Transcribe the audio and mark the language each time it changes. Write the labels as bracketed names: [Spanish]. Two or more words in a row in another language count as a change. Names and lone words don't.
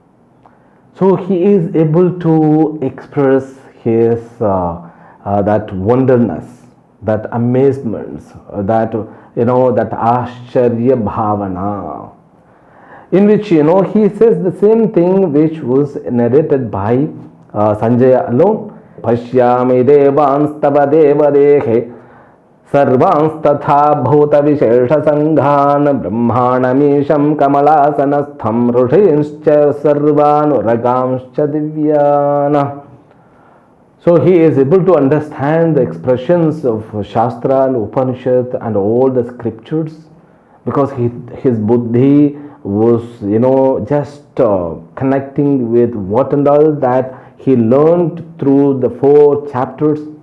[English] So he is able to express his that wonderness, that amazements, that that [Sanskrit] ashcharya bhavana, [English] in which he says the same thing which was narrated by Sanjaya alone. [Sanskrit] Pashyami devanstava devadehe sarvanstatha bhuta vishesha sanghan brahmanamisham kamalasanastham rushinscha sarvanuragamscha divyana. [English] So he is able to understand the expressions of Shastra and Upanishad and all the scriptures, because his buddhi was just connecting with what and all that he learned through the 4 chapters.